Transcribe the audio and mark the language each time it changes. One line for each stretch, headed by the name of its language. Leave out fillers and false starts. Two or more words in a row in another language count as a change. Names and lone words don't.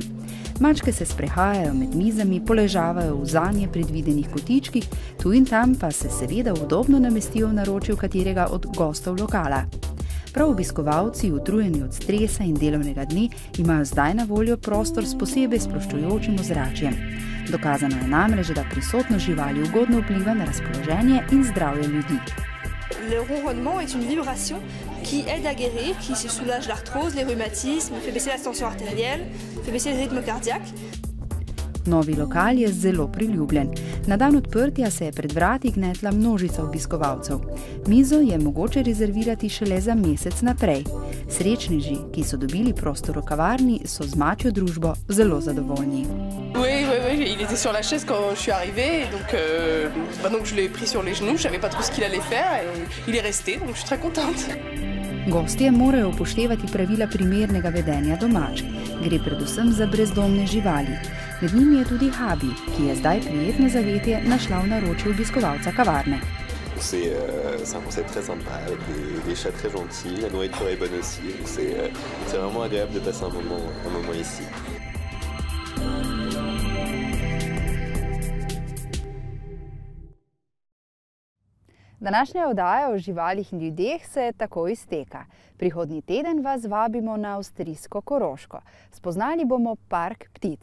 Slovenian: Mačke se sprehajajo med mizami, poležavajo v zanje predvidenih kotičkih, tu in tam pa se seveda udobno namestijo v naročju katerega od gostov lokala. Prav obiskovalci, utrujeni od stresa in delovnega dne, imajo zdaj na voljo prostor s posebej sproščujočim ozračjem. Dokazano je namreč, da prisotnost živali ugodno vpliva na razpoloženje in zdravje ljudi.
French: Le ronronnement est une vibration qui aide à guérir, qui soulage l'arthrose, les rhumatismes, fait baisser la tension artérielle, fait baisser le rythme cardiaque.
Slovenian: Novi lokal je zelo priljubljen. Na dan odprtja se je pred vrati gnetla množica obiskovalcev. Mizo je mogoče rezervirati šele za mesec naprej. Srečneži, ki so dobili prostor v kavarni, so z mačjo družbo zelo zadovoljni.
French: Oui, il était sur la chaise quand je suis arrivée, donc je l'ai pris sur les genoux, je savais pas trop ce qu'il allait faire et il est resté, donc je suis très contente.
Slovenian: Gostje morajo upoštevati pravila primernega vedenja do mačk. Gre predvsem za brezdomne živali. Med njimi je tudi Habi, ki je zdaj prijetno zavetje našla v naročju obiskovalca kavarne.
French: C'est un concept très sympa, avec des chats très gentils, la nourriture est bonne aussi, donc c'est vraiment agréable de passer un moment ici.
Slovenian: Današnja oddaja o živalih in ljudeh se tako izteka. Prihodnji teden vas vabimo na avstrijsko Koroško. Spoznali bomo park ptic.